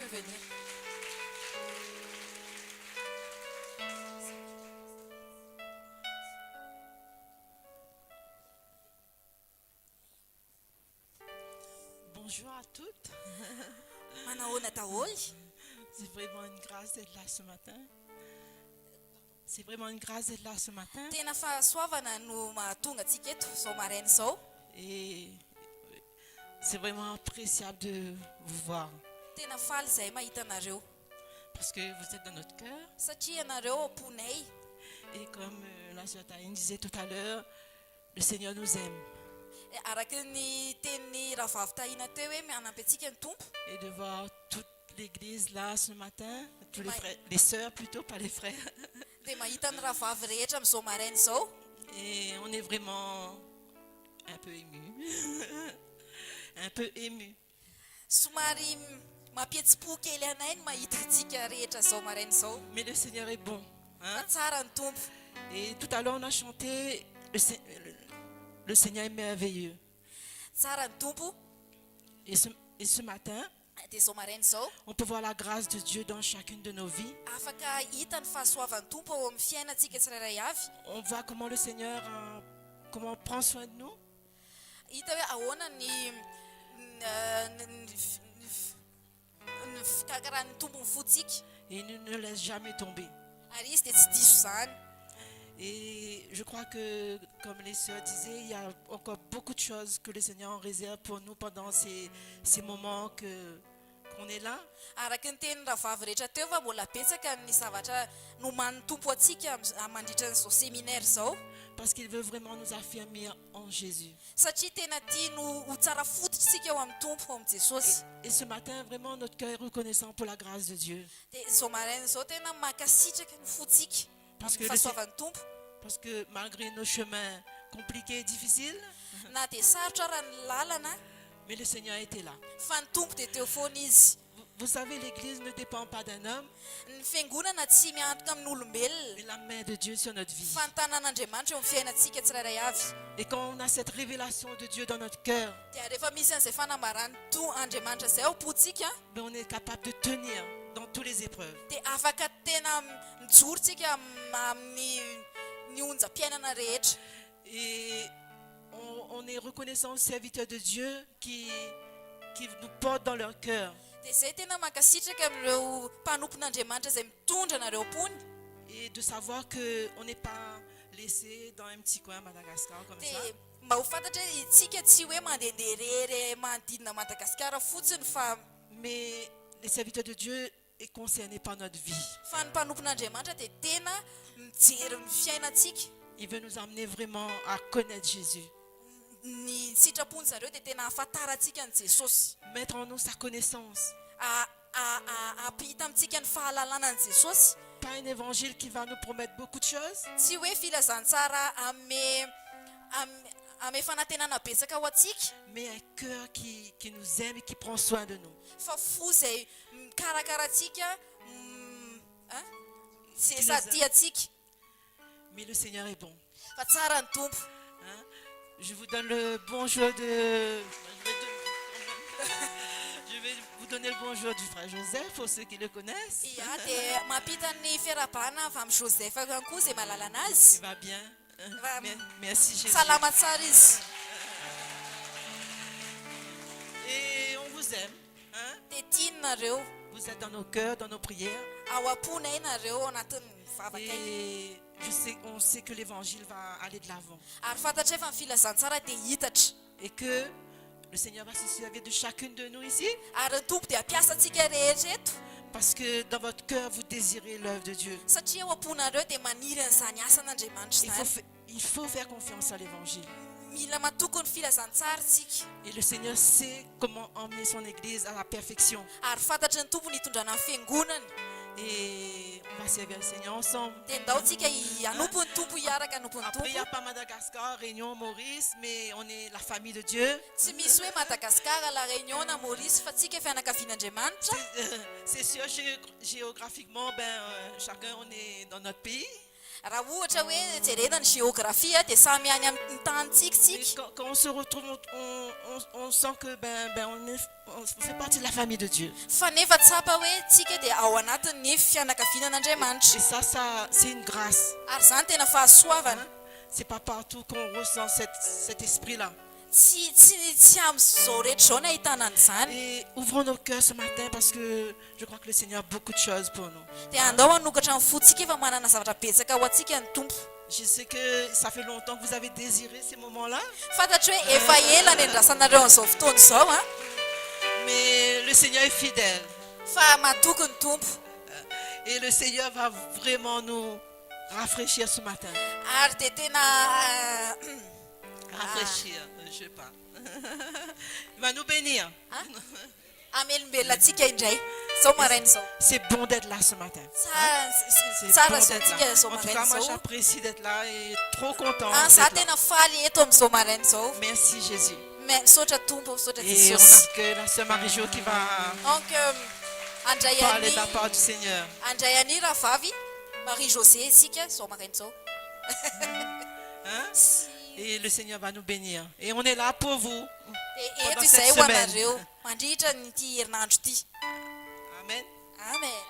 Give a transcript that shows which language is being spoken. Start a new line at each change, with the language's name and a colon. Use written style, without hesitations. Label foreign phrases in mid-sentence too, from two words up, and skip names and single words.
French: Bonjour à toutes.
Malagasy: Manaona Taol.
French: C'est vraiment une grâce d'être là ce matin. C'est vraiment une grâce d'être là ce matin.
Malagasy: Tena fahasoavana no mahatonga antsika eto zao maraina zao.
French: Et c'est vraiment appréciable de vous voir.
Malagasy: Tena faly zay mahita anareo
French: Parce que vous êtes dans notre cœur.
Malagasy: satria anareo amponay.
French: Et comme la sœur Taïne disait tout à l'heure, le Seigneur nous aime.
Malagasy: Araka ny tenin'ny rahavavy tahina teo hoe mianampy antsika ny tompo.
French: Et de voir toute l'église là ce matin, tous les frères, les sœurs plutôt, pas les frères.
Malagasy: Dia mahita ny rahavavy rehetra amin'izao maraina zao.
French: Et on est vraiment un peu ému. Un peu ému.
Malagasy: Somary mampietsi-po kely anay ny mahita antsika rehetra zao maraina zao.
French: Mais le Seigneur est bon.
Malagasy: Fa
French: Hein?
Malagasy: tsara ny tompo.
French: Et tout à l'heure on a chanté le Seigneur est merveilleux.
Malagasy: Tsara ny tompo.
French: Et ce matin,
Malagasy: Dia zao maraina zao
French: on peut voir la grâce de Dieu dans chacune de nos vies.
Malagasy: afaka hita ny fahasoavan'ny tompo ao amin'ny fiainantsika tsirairay avy.
French: On voit comment le Seigneur comment prend soin de nous.
Malagasy: Hita hoe ahoana ny fikarahan'ny tompo ny fotsika
French: Et il ne nous laisse jamais tomber.
Malagasy: ary izy dia tsy diso izany.
French: Et je crois que, comme les sœurs disaient, il y a encore beaucoup de choses que le Seigneur en réserve pour nous pendant ces moments qu'on est là.
Malagasy: Araka ny tenin'ny rahavavy rehetra teo fa mbola betsaka ny zavatra no manompo antsika mandritra n'izao séminaire zao.
French: Parce qu'il veut vraiment nous affirmer en Jésus.
Malagasy: Satria tena tia no ho tsara fototsika eo amin'ny tompo amin'ny Jesosy.
French: Et ce matin, vraiment, notre cœur est reconnaissant pour la grâce de Dieu.
Malagasy: Dia zao maraina zao tena mankasitraka ny fotsika amin'ny fahasoavan'ny tompo.
French: Parce que malgré nos chemins compliqués et difficiles,
Malagasy: Na dia sarotra raha ny lalana,
French: mais le Seigneur était là.
Malagasy: fa ny tompo dia teo foana izy.
French: Vous savez, l'Église ne dépend pas d'un homme,
Malagasy: Ny fiangonana tsy miantoka amin'ny olombelona,
French: mais la main de Dieu sur notre vie.
Malagasy: fa ny tanàn'Andriamanitra eo amin'ny fiainantsika tsirairay avy.
French: Et quand on a cette révélation de Dieu dans notre cœur,
Malagasy: Dia rehefa misy an'izay fanambarany Andriamanitra izay ao am-pontsika,
French: ben on est capable de tenir dans toutes les épreuves.
Malagasy: dia afaka tena mijorotsika amin'ny onjam-piainana rehetra.
French: Et on est reconnaissant aux serviteurs de Dieu qui nous portent dans leur cœur.
Malagasy: Dia izay tena mankasitraka amin'ireo mpanompon'Andriamanitra izay mitondra anareo pony.
French: Et de savoir qu'on n'est pas laissé dans un petit coin à Madagascar comme ça.
Malagasy: Dia mba ho fantatra hoe itsika tsy hoe mandehandeha rery manodidina Madagasikara fotsiny fa
French: Mais les serviteurs de Dieu est concerné par notre vie.
Malagasy: ny mpanompon'Andriamanitra dia tena mijery ny fiainantsika.
French: Il veut nous amener vraiment à connaître Jésus.
Malagasy: Ny sitrapony zareo dia tena ahafantarantsika ny Jesosy.
French: Mettre en nous sa connaissance.
Malagasy: Ampita amintsika ny fahalalana ny Jesosy.
French: Pas un évangile qui va nous promettre beaucoup de choses,
Malagasy: Tsy hoe filazantsara ame fanantenana betsaka ho antsika,
French: mais un cœur qui nous aime et qui prend soin de nous.
Malagasy: fa fo izay mikarakara antsika, sady tia antsika.
French: Mais le Seigneur est bon.
Malagasy: Fa tsara ny tompo.
French: Hein? Je vous donne le bonjour de... Je vais vous donner le bonjour du frère Joseph pour ceux qui le connaissent.
Malagasy: Ia, dia mampita ny fiarabana avy amin'ny Joseph ihany koa izay mahalala anazy.
French: Il va bien. Va- Merci Jésus.
Malagasy: Salama tsara izy.
French: Et on vous aime. Hein?
Malagasy: Dia tianareo,
French: Vous êtes dans nos cœurs, dans nos prières.
Malagasy: ao am-pona ianareo anatin'ny vavaka iny.
French: Et on sait que l'évangile va aller de l'avant.
Malagasy: Ary fantatra efa ny filazantsara dia hitatra.
French: Et que le Seigneur va se servir de chacune de nous ici.
Malagasy: Ary ny tompo dia ampiasa antsika rehetra eto.
French: Parce que dans votre cœur, vous désirez l'œuvre de Dieu.
Malagasy: Satria ao am-ponareo dia maniry an'izany asan'Andriamanitra izany.
French: Il faut faire confiance à l'évangile.
Malagasy: Mila matoko ny filazantsara tsika.
French: Et le Seigneur sait comment emmener son église à la perfection.
Malagasy: Ary fantatra ny tompo ny hitondrana amin'ny fiangonany.
French: Et on va servir le Seigneur ensemble.
Malagasy: Dia ndao tsika hanompo ny tompo hiaraka hanompo ny
French: Après, il n'y a
Malagasy: tompo.
French: pas Madagascar, Réunion, Maurice, mais on est la famille de Dieu.
Malagasy: Tsy misy hoe Madagasikara, La Réunion na Maurice fa tsika fianakavian'Andriamanitra.
French: C'est sûr, géographiquement, chacun, on est dans notre pays.
Malagasy: Raha ohatra hoe jerena ny géographie dia samy any amin'ny tanitsika
French: Et
Malagasy: tsika.
French: quand on se retrouve, on sent que on fait partie de la famille de Dieu.
Malagasy: Fa nefa tsapa hoe tsika dia ao anatin'ny
French: Et
Malagasy: fianakavian'Andriamanitra.
French: ça, c'est une grâce.
Malagasy: Ary zany tena fahasoavana.
French: C'est pas partout qu'on ressent cet esprit-là.
Malagasy: Tsy amin'izao rehetra zao no ahitana an'izany.
French: Et ouvrons nos cœurs ce matin parce que je crois que le Seigneur a beaucoup de choses pour nous.
Malagasy: Dia andao hanokatra ny fotsika efa manana zavatra betsaka ho antsika ny tompo.
French: Je sais que ça fait longtemps que vous avez désiré ces moments-là,
Malagasy: Fantatra hoe efa ela ny andrasanareo amin'izao fotoana izao a.
French: mais le Seigneur est fidèle.
Malagasy: Fa matoko ny tompo.
French: Et le Seigneur va vraiment nous rafraîchir ce matin.
Malagasy: Ary dia tena
French: Rafraîchir, je sais pas. Il va nous bénir.
Malagasy: amelombelona antsika indray. Zao maraina izao.
French: C'est bon d'être là ce matin. C'est
Malagasy: Tsara
French: bon
Malagasy: izao
French: d'être
Malagasy: antsika
French: là.
Malagasy: zao
French: En tout
Malagasy: maraina
French: cas, moi
Malagasy: izao.
French: j'apprécie d'être là et trop content.
Malagasy: Za
French: d'être là.
Malagasy: tena faly eto amin'izao maraina izao.
French: Merci Jésus.
Malagasy: Misaotra tompo, misaotra
French: Et on
Malagasy: Jesosy.
French: accueille la sœur Marie-Jo qui va
Malagasy: Donc andray
French: parler de la
Malagasy: any
French: part du Seigneur.
Malagasy: andray any rahavavy Marie José isika zao maraina izao.
French: Hein? Et le Seigneur va nous bénir. Et on est là pour vous.
Malagasy: Dia eto
French: Pendant
Malagasy: izay
French: cette
Malagasy: ho
French: semaine.
Malagasy: anareo mandritra nyity herinandro ity. Amen. Amen.